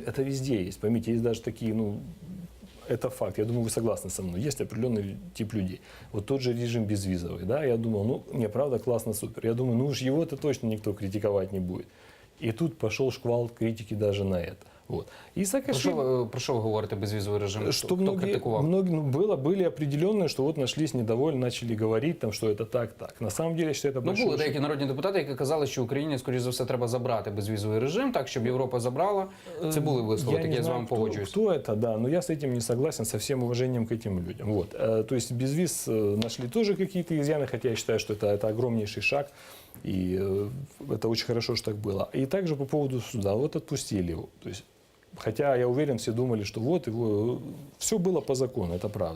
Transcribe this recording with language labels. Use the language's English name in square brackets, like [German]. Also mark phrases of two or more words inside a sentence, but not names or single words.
[Russian] Это везде есть, поймите, есть даже такие, ну, это факт. Я думаю, вы согласны со мной. Есть определенный тип людей. Вот тот же режим безвизовый, да, я думал, ну, не, правда, классно, супер. Я думаю, ну уж его-то точно никто критиковать не будет. И тут пошел шквал критики даже на это. Вот. И Саакашвили... [Ukrainian] Про що ви говорите безвізовий режим? [Russian] Что [Ukrainian] Хто [Russian] многие, [Ukrainian] критикував? [Russian] были определенные, что вот нашлись недовольны, начали говорить, там, что это так. На самом деле, что это Ну, большой [Ukrainian] були [Russian] ошибка. [Ukrainian] деякі народні депутати, які казали, що Україні, скоріш за все, треба забрати безвізовий режим, так, щоб Європа забрала. Це були вислови, такі я з вами погоджуюсь. [Russian] Кто это, да, но я с этим не согласен, со всем уважением к этим людям. Вот. То есть без виз нашли тоже какие-то изъяны, хотя я считаю, что это огромнейший шаг, и это очень хорошо, что так было. И также по поводу суда, вот отпустили его. То есть, хотя я уверен, все думали, что вот его, все было по закону, это правда.